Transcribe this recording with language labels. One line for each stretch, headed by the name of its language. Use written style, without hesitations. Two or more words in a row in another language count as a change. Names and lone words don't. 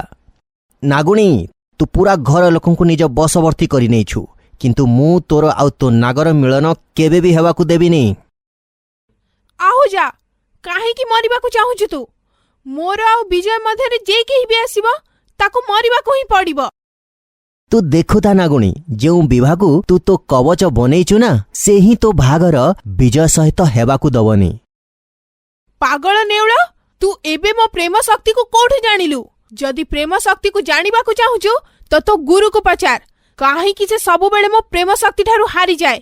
Odia: ନାଗୁଣୀ, ତୁ ପୁରା ଘର ଲୋକଙ୍କୁ ନିଜ ବଶବର୍ତ୍ତୀ କରିନେଇଛୁ, କିନ୍ତୁ ମୁଁ ତୋର ଆଉ ତୋ ନାଗର ମିଳନ କେବେ ବି ହେବାକୁ ଦେବିନି। ଆହୁ ଯା, କାହିଁକି ମରିବାକୁ ଚାହୁଁଛୁ ତୁ? ମୋର ଆଉ ବିଜୟ ମଧ୍ୟରେ ଯେ କେହି ବି ଆସିବ ତାକୁ ମରିବାକୁ ହିଁ ପଡ଼ିବ। ତୁ ଦେଖୁଥା ନାଗୁଣୀ ଯେଉଁ ବିବାହକୁ ତୁ ତୋ କବଚ ବନେଇଛୁ ନା ସେ ହିଁ ତୋ ବାହାଘର ବିଜୟ ସହିତ ହେବାକୁ ଦବନି। ପାଗଳ ନେଉଳ, ତୁ ଏବେ ମୋ ପ୍ରେମ ଶକ୍ତିକୁ କୋଉଠୁ ଜାଣିଲୁ? ଯଦି ପ୍ରେମ ଶକ୍ତିକୁ ଜାଣିବାକୁ ଚାହୁଁଛୁ ତ ତୋ ଗୁରୁକୁ ପଚାର, କାହିଁକି ସେ ସବୁବେଳେ ମୋ ପ୍ରେମ ଶକ୍ତି ଠାରୁ ହାରିଯାଏ।